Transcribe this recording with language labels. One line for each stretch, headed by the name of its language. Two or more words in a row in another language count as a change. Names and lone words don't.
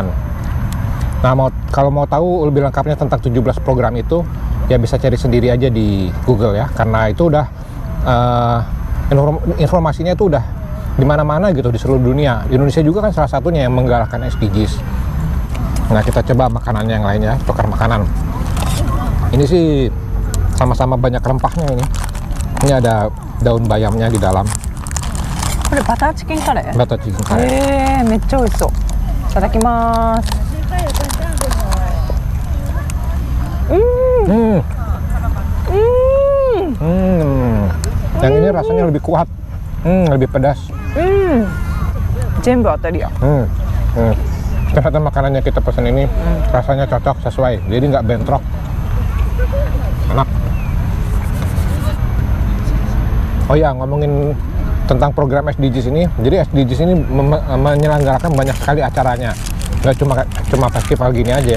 Indonesian: Nah, kalau mau tahu lebih lengkapnya tentang 17 program itu, ya bisa cari sendiri aja di Google ya, karena itu udah informasinya itu udah di mana-mana gitu di seluruh dunia. Indonesia juga kan salah satunya yang menggalakkan SDGs. Nah, kita coba makanan yang lainnya, tukar makanan. Ini sih sama-sama banyak rempahnya ini. Ini ada daun bayamnya di dalam.
Japanese: これバターチキンカレー。バターチキンカレー。めっちゃ美味しそう。いただきます。
Indonesian: Yang ini rasanya lebih kuat, lebih pedas.
Japanese: 全部当たりや。
Indonesian: Ternyata makanan yang kita pesan ini rasanya cocok sesuai, jadi nggak bentrok, enak. Oh ya, ngomongin tentang program SDGs ini, jadi SDGs ini menyelenggarakan banyak sekali acaranya, nggak cuma festival gini aja ya.